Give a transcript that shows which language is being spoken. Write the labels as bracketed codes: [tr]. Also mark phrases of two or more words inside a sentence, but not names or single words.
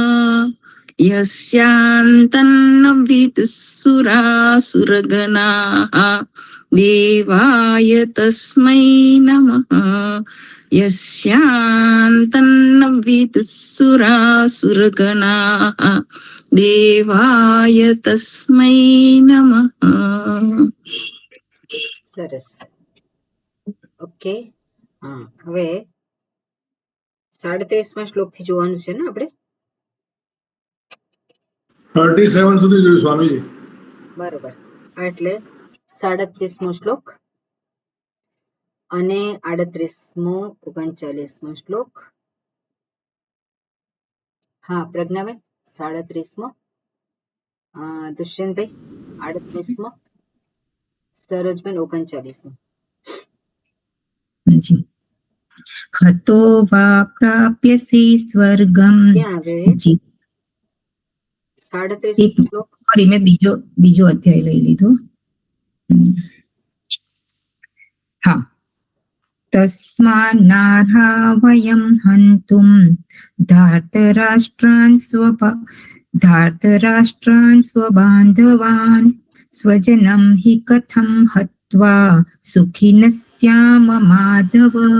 [sa] यस्यान्तन्न विदुःसुरासुरगणाः देवाय तस्मै नमः यस्यान्तन्न विदुःसुरासुरगणाः देवाय तस्मै नमः. [gu] સરસ. ઓકે. હવે 37મા શ્લોકથી જોવાનું છે ને આપણે? 37 સુધી જોયું સ્વામીજી. બરોબર. એટલે 37મો શ્લોક અને 38મો 39મો શ્લોક. હા પ્રજ્ઞાબેન 37મો, દુષ્યંતભાઈ 38મો, સરોજબેન 39મો. [sa] हतो वा प्राप्यसि स्वर्गम. [gu] ક્યાં આવે? જી 37મો શ્લોક. સોરી, મેં બીજો અધ્યાય લઈ લીધો. હા. [sa] तस्मान्नार्हा वयं हन्तुं धार्तराष्ट्रान् स्वबान्धवान् स्वजनं हि कथं हत्वा सुखिनः स्याम माधव.